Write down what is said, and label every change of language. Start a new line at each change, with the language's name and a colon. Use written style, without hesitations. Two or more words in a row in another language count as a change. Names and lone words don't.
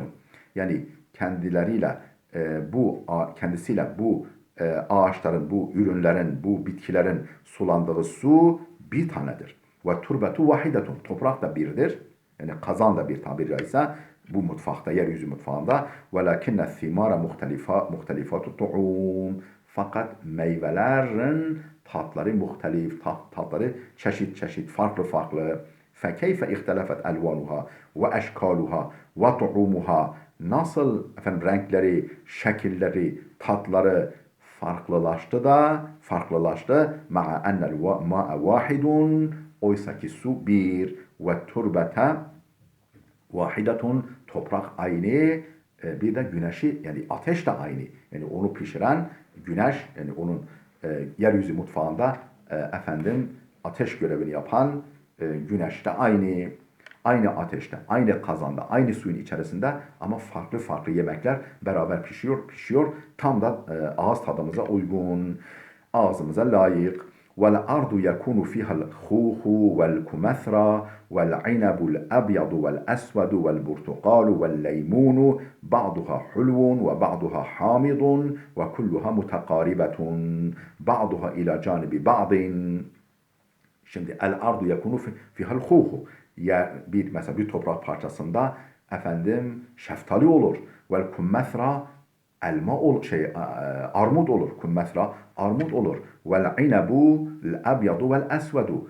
Turkish: Yani kendisiyle bu ağaçların, bu ürünlerin, bu bitkilerin sulandığı su bir tanedir.
Arabic: وتربة واحدة.
Turkish: Toprak da birdir. Yani kazan da bir tabiri caizse bu mutfakta, yeryüzü mutfağında.
Arabic: وَلَكِنَّ الثِّمَارَ مُخْتَلِفَاتُ الطُّعُومِ.
Turkish: Fakat meyvelerin tatları muhtelif, tatları çeşit, farklı.
Arabic: فَكَيْفَ اِخْتَلَفَتْ أَلْوَانُهَا وَاَشْكَالُهَا وَطُعُومُهَا.
Turkish: Nasıl efendim renkleri, şekilleri, tatları farklılaştı.
Arabic: مَعَ اَنَّ الْمَاءَ وَاحِدٌ.
Turkish: Oysa ki su bir ve
Arabic: تربة واحدة,
Turkish: toprak aynı, bir de güneşi yani ateş de aynı. Yani onu pişiren güneş, yani onun yeryüzü mutfağında efendim ateş görevini yapan güneş de aynı. Aynı ateşte, aynı kazanda, aynı suyun içerisinde ama farklı yemekler beraber pişiyor. Tam da ağız tadımıza uygun, ağzımıza layık.
Arabic: وَالْأَرْضُ يَكُونُ فِيهَا الْخُوخُ وَالْكُمَثْرَى وَالْعِنَبُ الْأَبْيَضُ وَالْأَسْوَدُ وَالْبُرْتُقَالُ وَاللَّيْمُونُ بَعْضُهَا حُلْوٌ وَبَعْضُهَا حَامِضٌ وَكُلُّهَا مُتَقَارِبَةٌ بَعْضُهَا إِلَى جَانِبِ بَعْضٍ. Şimdi الأرض يكون فيها الخوخ.
Turkish: Mesela bir toprak parçasında efendim şeftali olur.
Arabic: والكمثرى
Turkish: elma olur, armut olur. Kummethra armut olur.
Arabic: والعنب الأبيض والأسود.